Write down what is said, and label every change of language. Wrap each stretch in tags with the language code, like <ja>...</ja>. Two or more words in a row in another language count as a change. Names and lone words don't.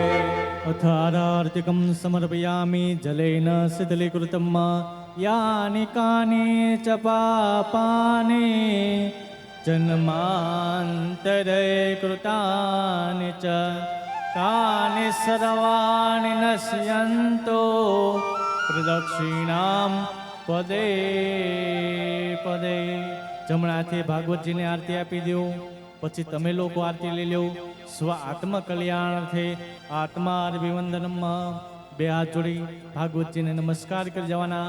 <sa>अथारार्तिकं समर्पयामि जलेन शिथिलीकृतं यानि कानि च पापानि जन्मान्तरे कृतानि च तानि सर्वाणि नश्यन्तो પ્રદક્ષિણામ પદે પદે.</sa> <gu>જમણાથી ભાગવતજીને આરતી આપી દો. પછી તમે લોકો આરતી લઈ લો.</gu> <sa>સ્વ આત્મ કલ્યાણાર્થે આત્મા અભિવંદનમ.</sa> <gu>બે હાથ જોડી ભાગવતજીને નમસ્કાર કરી જવાના.</gu>